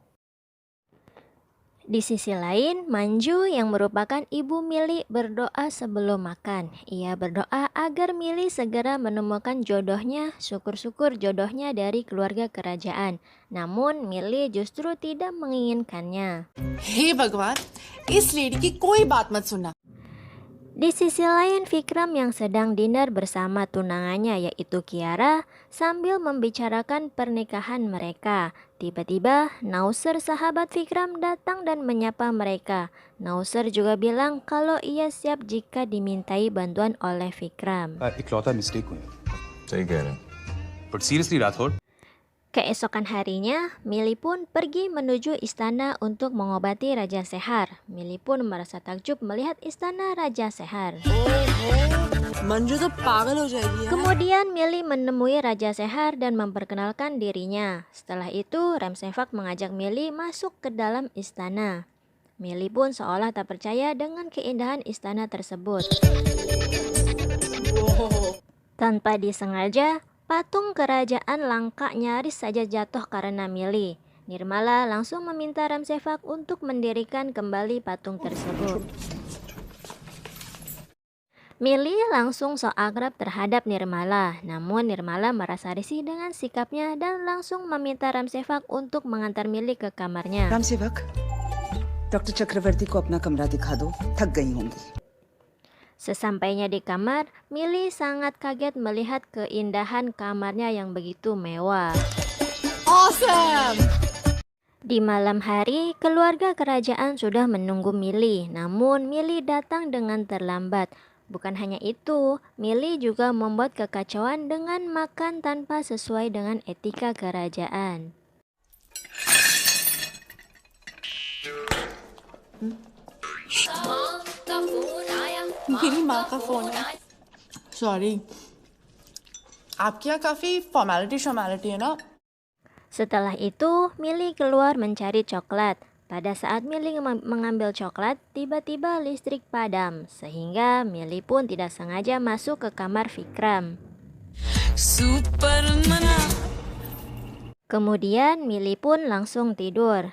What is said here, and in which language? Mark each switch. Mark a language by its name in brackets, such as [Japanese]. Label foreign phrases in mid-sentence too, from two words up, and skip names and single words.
[Indonesian] Di sisi lain, Manju yang merupakan ibu Millie berdoa sebelum makan. Ia berdoa agar Millie segera menemukan jodohnya, syukur-syukur jodohnya dari keluarga kerajaan. Namun Millie justru tidak menginginkannya. [Hindi] हे भगवान, इस लेडी की कोई बात मत सुनना. [Indonesian] Di sisi lain, Vikram yang sedang dinner bersama tunangannya yaitu Kiara sambil membicarakan pernikahan mereka. Tiba-tiba Nausar sahabat Vikram datang dan menyapa mereka. Nausar juga bilang kalau ia siap jika dimintai bantuan oleh Vikram. [Hindi] इकलौता मिस्टेक हुई. सही कह रहे हैं. [English] But seriously, Rathod, [Indonesian] Keesokan harinya, Millie pun pergi menuju istana untuk mengobati Raja Sehar. Millie pun merasa takjub melihat istana Raja Sehar. [Hindi] मंजू तो पागल हो जाएगी. [Indonesian] Kemudian Millie menemui Raja Sehar dan memperkenalkan dirinya. Setelah itu, Ramsevak mengajak Millie masuk ke dalam istana. Millie pun seolah tak percaya dengan keindahan istana tersebut. Tanpa disengaja, patung kerajaan langka nyaris saja jatuh karena Millie. Nirmala langsung meminta Ramsevak untuk mendirikan kembali patung tersebut. Millie langsung so akrab terhadap Nirmala, namun Nirmala merasa risih dengan sikapnya dan langsung meminta Ramsevak untuk mengantar Millie ke kamarnya. [Hindi] रामसेवक, डॉक्टर चक्रवर्ती को अपना कमरा दिखा दो, थक गई होंगी. [Indonesian] Sesampainya di kamar, Millie sangat kaget melihat keindahan kamarnya yang begitu mewah. [English] Awesome. [Indonesian] Di malam hari, keluarga kerajaan sudah menunggu Millie, namun Millie datang dengan terlambat. Bukan hanya itu, Millie juga membuat kekacauan dengan makan tanpa sesuai dengan etika kerajaan. [Hindi] मेरी माँ का फोन है. [English] सॉरी. [Hindi] आपके यहाँ काफी फॉर्मेलिटी है ना. [Indonesian] Setelah itu, Millie keluar mencari coklat. Pada saat Millie mengambil coklat, tiba-tiba listrik padam, sehingga Millie pun tidak sengaja masuk ke kamar Vikram. Kemudian Millie pun langsung tidur.